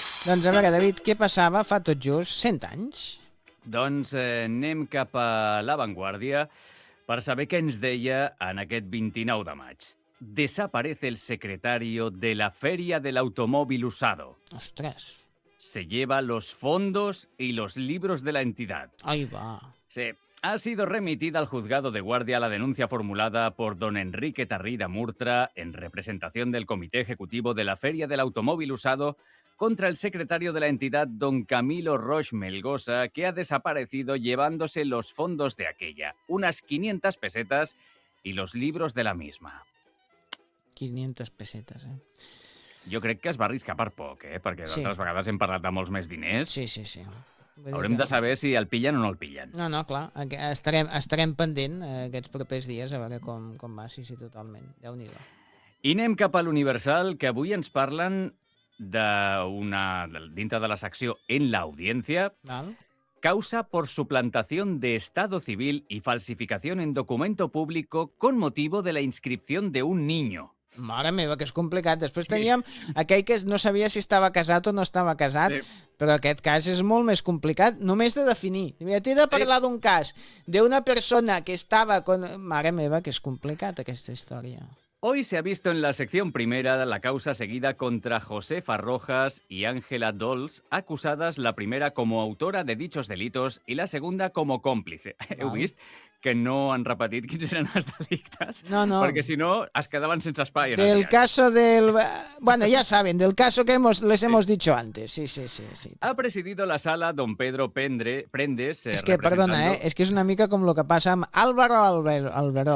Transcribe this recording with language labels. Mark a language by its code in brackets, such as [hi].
[ca] Doncs a veure, David, què passava fa tot just 100 anys? Doncs anem cap a l'avantguàrdia per saber què ens deia en aquest 29 de maig. [es] Desaparece el secretario de la Feria del Automóvil Usado. [ca] Ostres. [es] Se lleva los fondos y los libros de la entidad. Ahí va. Sí. Ha sido remitida al juzgado de guardia la denuncia formulada por don Enrique Tarrida Murtra en representación del Comité Ejecutivo de la Feria del Automóvil Usado contra el secretario de la entidad, don Camilo Roche Melgosa, que ha desaparecido llevándose los fondos de aquella, unas 500 pesetas y los libros de la misma. 500 pesetas, ¿eh? [ca] Jo crec que es va arriscar per poc, eh? Perquè d'altres sí. vegades hem parlat de molts més diners. Sí, sí, sí. Haurem de saber si el pillen o no el pillen. No, no, clar. Estarem pendent aquests propers dies a veure com va, sí, totalment. Déu-n'hi-do. I anem cap a l'Universal, que avui ens parlen dintre de la secció En la Audiencia. Val. [es] Causa por suplantación de estado civil y falsificación en documento público con motivo de la inscripción de un niño. [ca] Mare meva, que és complicat. Després teníem aquell que no sabia si estava casat o no estava casat, però aquest cas és molt més complicat, només de definir. T'he de parlar d'un cas d'una persona que estava... Mare meva, que és complicat aquesta història. [es] Hoy se ha visto en la sección primera la causa seguida contra Josefa Rojas y Ángela Dols, acusadas la primera como autora de dichos delitos y la segunda como cómplice. Vale. [ca] ¿Heu vist que no han repetit quins eren els delictes? No, no. Perquè si no, es quedaven sense espai. [es] Del caso del... Bueno, ya saben, del caso que les hemos dicho antes. Sí, sí, sí, sí. Ha presidido la sala don Pedro Prendes. [ca] És que, representando... perdona, eh? És que és una mica com el que passa amb Álvaro Alberola.